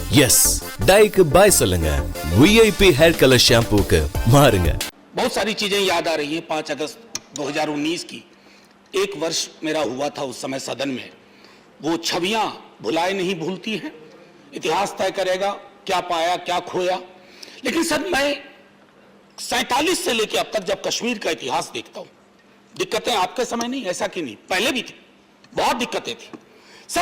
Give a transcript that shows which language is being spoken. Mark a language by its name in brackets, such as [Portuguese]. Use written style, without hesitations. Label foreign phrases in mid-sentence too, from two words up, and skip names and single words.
[Tamil] எஸ் டைக்கு பாய் சொல்லுங்க. விஐபி [English] hair color shampoo [Tamil] மாறுங்க. [Hindi] बहुत सारी चीजें याद आ रही है। 5 अगस्त 2019 की एक वर्ष मेरा हुआ था उस समय सदन में। वो छवियां भुलाए नहीं भूलती हैं। इतिहास तय करेगा क्या पाया क्या खोया। लेकिन सर मैं 47 से लेकर अब तक जब कश्मीर का इतिहास देखता हूं, दिक्कतें आपके समय नहीं, ऐसा कि नहीं, पहले भी थी, बहुत दिक्कतें थी सर।